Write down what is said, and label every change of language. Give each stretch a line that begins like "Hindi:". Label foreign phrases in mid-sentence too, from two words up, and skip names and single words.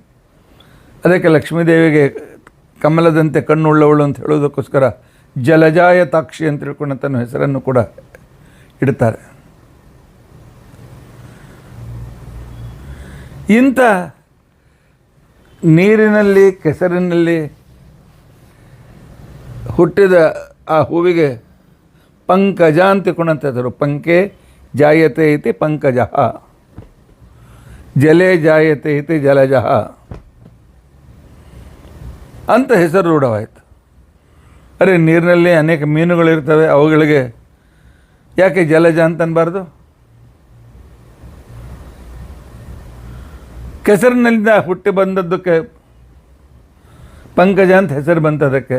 Kannada: ಅದಕ್ಕೆ ಲಕ್ಷ್ಮೀದೇವಿಗೆ ಕಮಲದಂತೆ ಕಣ್ಣುಳ್ಳವಳು ಅಂತ ಹೇಳೋದಕ್ಕೋಸ್ಕರ ಜಲಜಾಯ ತಾಕ್ಷಿ ಅಂತ ತಿಳ್ಕೊಂಡಂಥ ಹೆಸರನ್ನು ಕೂಡ ಇಡ್ತಾರೆ. ಇಂಥ ನೀರಿನಲ್ಲಿ ಕೆಸರಿನಲ್ಲಿ ಹುಟ್ಟಿದ ಆ ಹೂವಿಗೆ ಪಂಕಜ ಅಂತ ತಿಳ್ಕೊಂಡಂಥ ಹೆಸರು.
Sanskrit: ಪಂಕೆ ಜಾಯತೆ ಇತಿ ಪಂಕಜ, ಜಲೇ ಜಾಯತೆ ಇತಿ ಜಲಜ
Kannada: ಅಂತ ಹೆಸರು ರೂಢವಾಯಿತು. ಅರೆ, ನೀರಿನಲ್ಲಿ ಅನೇಕ ಮೀನುಗಳಿರ್ತವೆ, ಅವುಗಳಿಗೆ ಯಾಕೆ ಜಲಜ ಅಂತ ಅನ್ಬಾರ್ದು? ಕೆಸರಿನಿಂದ ಹುಟ್ಟಿ ಬಂದದ್ದಕ್ಕೆ ಪಂಕಜ ಅಂತ ಹೆಸರು ಬಂತದಕ್ಕೆ.